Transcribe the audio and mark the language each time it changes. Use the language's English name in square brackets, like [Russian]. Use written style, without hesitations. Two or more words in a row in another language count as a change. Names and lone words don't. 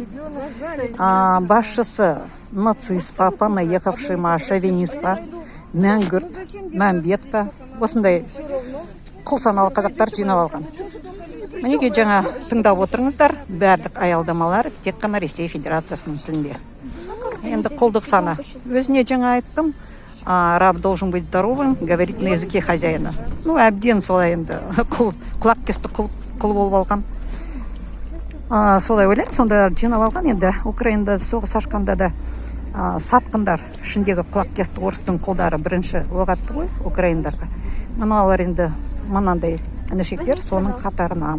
[Kazakh] Басшысы нацист па, понаехавший ма, шовинист па, мәңгүрт, мәмбет па, осындай құл саналы қазақтар жинап алған. Мінекей жаңа тыңдап отырыңыздар, барлық аялдамалар тек қана Ресей Федерациясының тілінде. Енді құлдық саны. Өзіне жаңа айттым, [Russian] раб должен быть здоровым, говорить на языке хозяина. [Kazakh] Әбден солай енді құлақ кесті құл болып алған. Солай ойлаймын, сонда жинап алған. Енді Украинада соғыс ашқанда да сатқындар ішіндегі құлақ кесті орыстың құлдары бірінші оқ атты ғой украиндарға. Мыналар енді мынандай інішектер соның қатарынан.